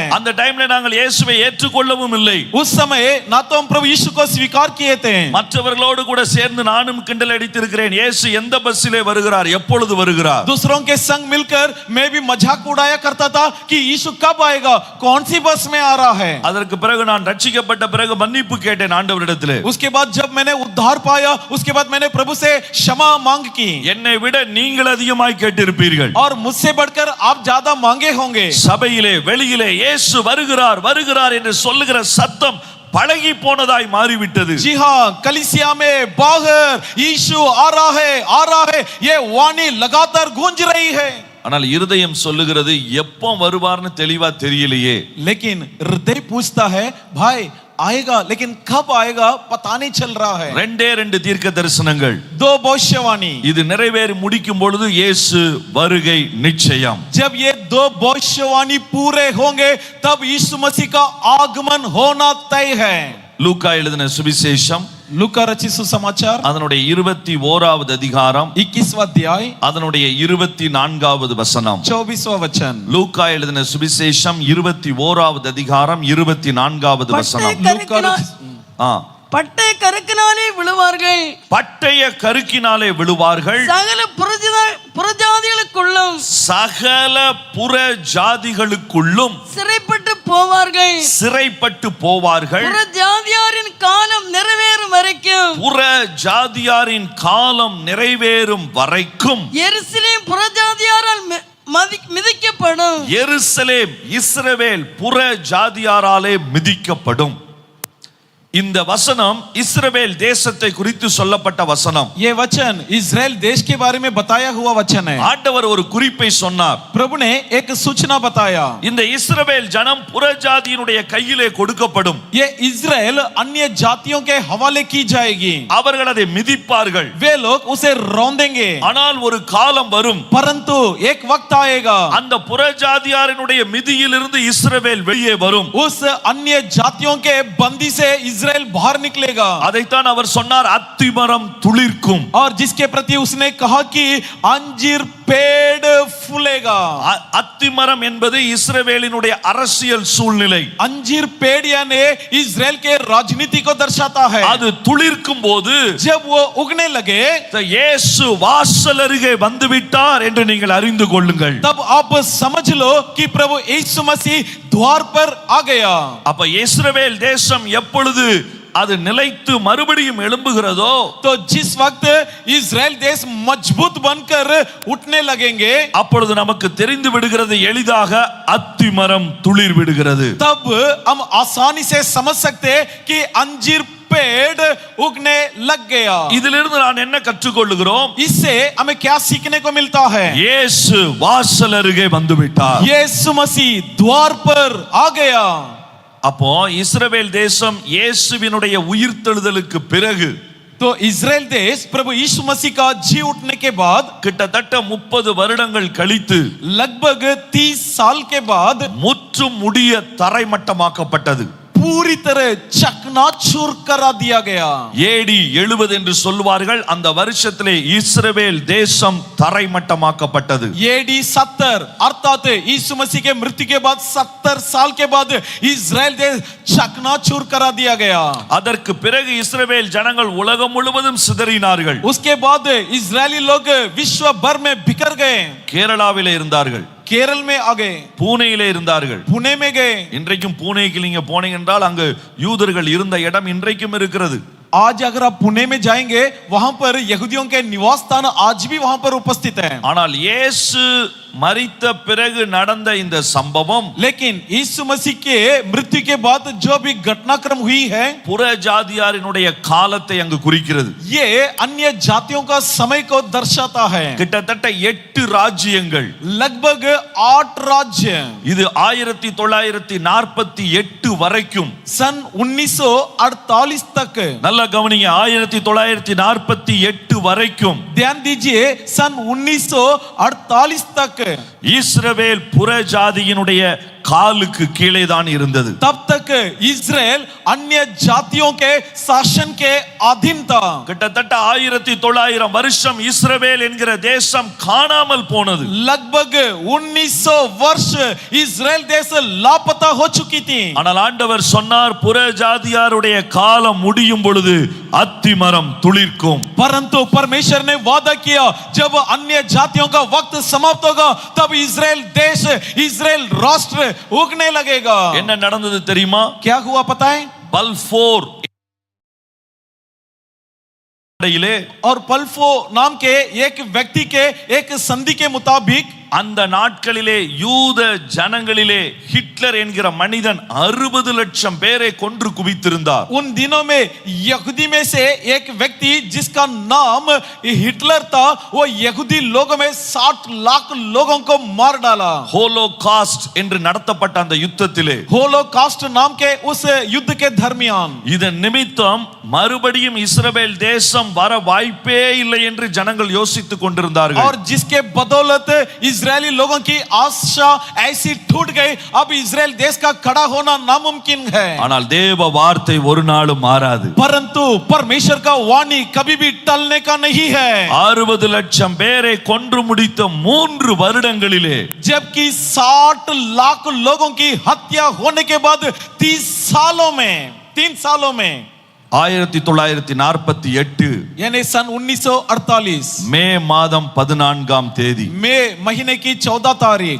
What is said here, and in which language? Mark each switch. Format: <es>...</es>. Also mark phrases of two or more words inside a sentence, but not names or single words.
<ta>அந்த டைம்ல நாங்கள் இயேசுவை ஏற்றுக்கொள்ளவும் இல்லை.</ta> <hi>उस समय ना तो हम प्रभु यीशु को स्वीकार किए थे.</hi> <ta>மற்றவர்களோடு கூட சேர்ந்து நானும் கிண்டல் அடித்திருக்கிறேன். இயேசு எந்த பஸ்ஸிலே வருகிறார், எப்பொழுது வருகிறார்?</ta> <hi>दूसरों के संग मिलकर मैं भी मजाक उड़ाया करता था कि यीशु कब आएगा, कौन सी बस में आ रहा है.</hi> <ta>அதற்கு பிறகு நான் ரட்சிக்கப்பட்ட பிறகு மன்னிப்பு கேட்டேன் ஆண்டவரிடத்திலே.</ta> <hi>उसके बाद जब मैंने उद्धार पाया, उसके बाद मैंने प्रभु से क्षमा मांग की.</hi> <ta>என்னை விட நீங்கள் அதிகமாய் கேட்டிருப்பீர்கள்.</ta> <hi>और मुझसे बढ़कर आप ज्यादा मांगे होंगे.</hi> <ta>சபையிலே வெளியிலே இயேசு வருகிறார் வருகிறார் என்று சொல்லுகிற சத்தம் பழகி போனதாய் மாறிவிட்டது.</ta> <hi>जी हाँ, कलीसिया में बाहर यीशु आ रहा है, ये वाणी लगातार गूंज रही है.</hi> <ta>ஆனால் இருதயம் சொல்லுகிறது எப்போ வருவார்னு தெளிவா தெரியலையே.</ta> <hi>लेकिन हृदय पूछता है, भाई आएगा, लेकिन कब आएगा पता नहीं चल रहा है.</hi> <ta>ரெண்டே ரெண்டு தீர்க்க தரிசனங்கள்,</ta> <hi>दो भविष्यवाणी.</hi> <ta>இது நிறைவேறி முடிக்கும் பொழுது இயேசு வருகை நிச்சயம்.</ta> <hi>जब ये दो भविष्यवाणी पूरे होंगे तब यीशु मसीह का आगमन होना तय है.</hi> <ta>லூக்கா எழுதின சுவிசேஷம்</ta> <hi>लूका रचित सुसमाचार</hi> <ta>அதனுடைய 21வது அதிகாரம்</ta> <hi>21वां अध्याय</hi> <ta>அதனுடைய 24வது வசனம்.</ta> <hi>24वां वचन.</hi> <ta>லூக்கா எழுதின சுவிசேஷம் 21வது அதிகாரம் 24வது வசனம். பட்டய கருக்கினாலே விழுவார்கள், பட்டய கருக்கினாலே விழுவார்கள், சகல புறஜாதிகளுக்குள்ளும் சிறைப்பட்டு போவார்கள். புறஜாதியாரின் காலம் நிறைவேறும் வரைக்கும் எருசலேம் புறஜாதியாரால் மிதிக்கப்படும். எருசலேம் இஸ்ரவேல் புறஜாதியாராலே மிதிக்கப்படும். இந்த வசனம் இஸ்ரவேல் தேசத்தை குறித்து சொல்லப்பட்ட வசனம்.</ta> <hi>ये वचन इस्राएल देश के बारे में बताया हुआ वचन है.</hi> <ta>ஆண்டவர் ஒரு குறிப்பை சொன்னார்.</ta> <hi>प्रभु ने एक सूचना बताया.</hi> <ta>இந்த இஸ்ரவேல் ஜனம் புறஜாதியினுடைய கையிலே கொடுக்கப்படும்.</ta> <hi>ये इस्राएल अन्य जातियों के हवाले की जाएगी.</hi> <ta>அவர்கள் அதை மிதிப்பார்கள்.</ta> <hi>वे लोग उसे रौंदेंगे.</hi> <ta>ஆனால் ஒரு காலம் வரும்,</ta> <hi>परंतु एक वक्त आएगा,</hi> <ta>அந்த புறஜாதியாரினுடைய மிதியிலிருந்து இஸ்ரவேல் வெளியே வரும்.</ta> <hi>उस अन्य जातियों के बंदी से इस्राएल बाहर निकलेगा.</hi> <ta>அதைத்தான் அவர் சொன்னார், அத்திமரம் துளிர்க்கும்.</ta> <hi>और जिसके प्रति उसने कहा कि अंजीर पेड़ फूलेगा.</hi> <ta>அத்திமரம் என்பது இஸ்ரவேலினுடைய அரசியல் சூழ்நிலை.</ta> <hi>अंजीर पेड़ यानी इस्राएल के राजनीति को दर्शाता है.</hi> <ta>அது துளிர்க்கும் போது,</ta> <hi>जब वो उगने लगे,</hi> <ta>இயேசு வாசல் அருகே வந்துவிட்டார் என்று நீங்கள் அறிந்து கொள்ளுங்கள்.</ta> <hi>तब आप समझ लो कि प्रभु यीशु मसीह द्वार पर आ गया.</hi> <ta>அப்ப இஸ்ரவேல் தேசம் எப்பொழுது அது நிலைத்து மறுபடியும் எழும்புகிறதோ,</ta> <hi>तो जिस वक्त इस्राएल देश मजबूत बनकर उठने लगेंगे,</hi> <ta>அப்பொழுது நமக்கு தெரிந்து விடுகிறது, எளிதாக அத்திமரம் துளிர் விடுகிறது.</ta> <hi>तब हम आसानी से समझ सकते कि अंजीर पेड़ उगने लग गया.</hi> <ta>இதிலிருந்து நான் என்ன கற்றுக்கொள்ளுகிறோம்?</ta> <hi>इससे हमें क्या सीखने को मिलता है?</hi> <ta>இயேசு வாசல் அருகே வந்துவிட்டார்.</ta> <hi>यीशु मसीह द्वार पर आ गया.</hi> <ta>அப்போ இஸ்ரவேல் தேசம் இயேசுவினுடைய உயிர்த்தெழுதலுக்கு பிறகு,</ta> <hi>तो इस्राएल देश प्रभु यीशु मसीह का जी उठने के बाद,</hi> <ta>கிட்டத்தட்ட 30 வருடங்கள் கழித்து,</ta> <hi>लगभग 30 साल के बाद,</hi> <ta>முற்றும் முடிய தரைமட்டமாக்கப்பட்டது.</ta> <hi>पूरी तरह चकनाचूर करा दिया गया.</hi> <ta>ஏடி 70 என்று சொல்வார்கள். அந்த வருஷத்திலே இஸ்ரவேல் தேசம் தரைமட்டமாக்கப்பட்டது.</ta> <hi>एडी 70 अर्थात यीशु मसीह के मृत्यु के बाद 70 साल के बाद इस्राएल देश चकनाचूर करा दिया गया.</hi> <ta>அதற்கு பிறகு இஸ்ரவேல் ஜனங்கள் உலகம் முழுவதும் சிதறினார்கள்.</ta> <hi>उसके बाद इस्राएली लोग विश्व भर में बिखर गए.</hi> <ta>கேரளாவிலே இருந்தார்கள்,</ta> <hi>केरल में आ गए,</hi> <ta>பூனேயிலே இருந்தார்கள்,</ta> <hi>पुणे में गए.</hi> <ta>இன்றைக்கும் பூனேக்கு நீங்க போனீங்க என்றால் அங்கு யூதர்கள் இருந்த இடம் இன்றைக்கும் இருக்கிறது.</ta> <hi>आज अगर आप पुणे में जाएंगे, वहां पर यहूदियों के निवास स्थान आज भी वहां पर उपस्थित है.</hi> <ta>ஆனால் இயேசு மரித்த பிறகு நடந்த இந்த சம்பவம்</ta> <hi>लेकिन यीशु मसीह के मृत्यु के बाद जो भी घटनाक्रम हुई है</hi> <ta>புற ஜாதியாரினுடைய காலத்தை அங்கு குறிக்கிறது.</ta> <hi>ये अन्य जातियों का समय को दर्शाता है.</hi> <ta>கிட்டத்தட்ட 8 ராஜ்யங்கள்,</ta> <hi>लगभग 8 राज्य</hi> <ta>இது 1948 வரைக்கும்.</ta> <hi>सन 1948 तक.</hi> <ta>நல்ல கவனிங்க, 1948 வரைக்கும்</ta> <hi>ध्यान दीजिए, सन 1948 तक</hi> <ta>இஸ்ரவேல் புற ஜாதியினுடைய காலுக்கு கீழே தான் இருந்தது.</ta> <hi>तब तक इजराइल अन्य जातियों के शासन के अधीन था.</hi> <ta>கிட்டத்தட்ட 1900 வருஷம் இஸ்ரவேல் என்கிற தேசம் காணாமல் போனது.</ta> <hi>लगभग 1900 वर्ष इजराइल देश लापता हो चुकी थी.</hi> <ta>ஆனால் ஆண்டவர் சொன்னார், புற ஜாதியாருடைய காலம் முடியும் பொழுது அத்திமரம் துளிர்க்கும்.</ta> <hi>परंतु परमेश्वर ने वादा किया, जब अन्य जातियों का वक्त समाप्त होगा तब इजराइल देश, इजराइल राष्ट्र उगने लगेगा.</hi> <ta>என்ன நடந்தது தெரியுமா?</ta> <hi>क्या हुआ पता है?</hi> <ta>பல்போர்</ta> <hi>और पल्फो नाम के एक व्यक्ति के एक संधि के मुताबिक</hi> <ta>அந்த நாட்களிலே யூத ஜனங்களிலே ஹிட்லர் என்கிற மனிதன் 60 லட்சம் பேரை கொன்று குவித்திருந்தார்.</ta> <hi>उन दिनों में यहूदी में से एक व्यक्ति जिसका नाम हिटलर था, वो यहूदी लोगों में 60 लाख लोगों को मार डाला.</hi> <ta>ஹோலோகாஸ்ட் என்று நடத்தப்பட்ட அந்த யுத்தத்திலே,</ta> <hi>होलोकास्ट नाम के उस युद्ध के दरमियान</hi> <ta>இதன் நிமித்தம் மறுபடியும் இஸ்ரவேல் தேசம் வர வாய்ப்பே இல்லை என்று ஜனங்கள் யோசித்துக் கொண்டிருந்தார்கள்.</ta> <hi>और जिसके बदौलत इजरायली लोगों की आशा ऐसी टूट गई, अब इजराइल देश का खड़ा होना नामुमकिन है.</hi> <ta>ஆனால் தேவ வார்த்தை ஒரு நாளும் மாறாது.</ta> <hi>परंतु परमेश्वर का वाणी कभी भी टलने का नहीं है.</hi> <ta>60 லட்சம் பேரை கொன்று முடித்த 3 வருடங்களிலே</ta> <hi>जबकि 60 लाख लोगों की हत्या होने के बाद 3 सालों में 1948 यानी सन 1948</hi> <ta>மே மாதம் 14ஆம் தேதி,</ta> <hi>मई महीने की 14 तारीख.</hi>